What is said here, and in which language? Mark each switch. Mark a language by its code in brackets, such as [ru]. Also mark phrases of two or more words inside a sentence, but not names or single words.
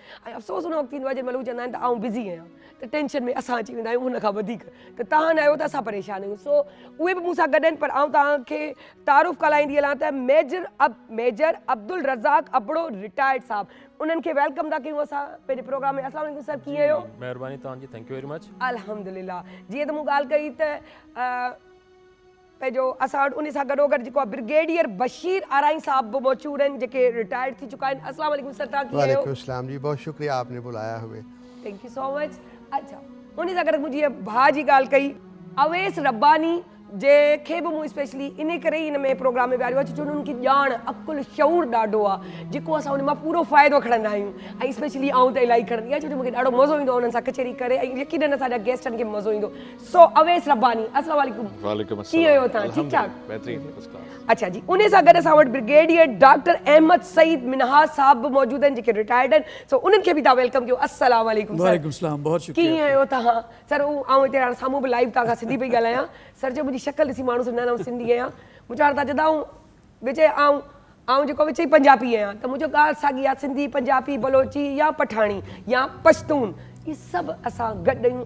[sd] ऐं अफ़सोस हुन वक़्तु थींदो आहे जंहिं महिल हू चवंदा आहिनि त आऊं बिज़ी आहियां, त टेंशन में असां अची वेंदा आहियूं हुन खां वधीक, त तव्हां न आहियो त असां परेशान आहियूं। सो उहे बि मूंसां गॾु आहिनि, पर आऊं तव्हांखे तारुफ़ कराईंदी हलां त मेजर अब्दुल रज़ाक अबड़ो रिटायर्ड साहब, उन्हनि खे वेलकम था कयूं असां पंहिंजे प्रोग्राम में। [ar] السلام عليكم [sd] सर, कीअं आहियो? महिरबानी तव्हांजी, [en] thank you very much. [sd] अल्हम्दुलिल्लाह। जीअं त मूं ॻाल्हि कई त पंहिंजो असां वटि उन सां गॾोगॾु जेको आहे ब्रिगेडियर बशीर आराई साहब बि मौजूदु आहिनि, जेके रिटायर्ड थी चुका आहिनि। [ar] السلام عليكم [sd] सर, तव्हां कीअं आहियो? [ar] وعليكم السلام जी, [ur] بہت شکریہ آپ نے بلایا ہمیں. [en] thank you so much. [sd] अच्छा, उन सां गॾु मुंहिंजी भाउ जी ॻाल्हि कई, अवेस रब्बानी जंहिंखे बि मूं स्पेशली इन करे ई हिन में प्रोग्राम में विहारियो आहे, छो उन्हनि खे ॼाण, अकुलु, शऊर ॾाढो आहे, जेको असां उन मां पूरो फ़ाइदो खणंदा आहियूं। ऐं स्पेशली आऊं त इलाही खणंदी आहियां, छो जो मूंखे ॾाढो मज़ो ईंदो आहे उन्हनि सां कचहरी करे, ऐं यकीनन असांजा गेस्टनि खे मज़ो ईंदो। सो अवेस रब्बानी, [ar] السلام عليكم. [sd] वालेकुम कीअं आहियो तव्हां? ठीकु ठाक? बेहतरीन, [en] first class. [sd] अच्छा जी, उन सां गॾु असां वटि ब्रिगेडियर डॉक्टर अहमद सईद मिनहाज साहब बि मौजूदु आहिनि, जेके रिटायर्ड आहिनि। सो उन्हनि खे बि तव्हां वेलकम कयो। [ar] السلام عليكم सर। وعليكم سلام, [ur] بہت شکریہ. [sd] कीअं आहियो तव्हां? सर आऊं हिते हाणे साम्हूं बि लाइव तव्हां खां सिंधी पई ॻाल्हायां। सर जो मुंहिंजी शक्ल ॾिसी माण्हू न सिंधी आहियां, मुंहिंजो हाणे तव्हां चवंदा विच आऊं जेको विच ई पंजाबी आहियां, त मुंहिंजो ॻाल्हि साॻी आहे, सिंधी, पंजाबी, बलोची या पठाणी या पश्तून, इहे सभु असां गॾु आहियूं।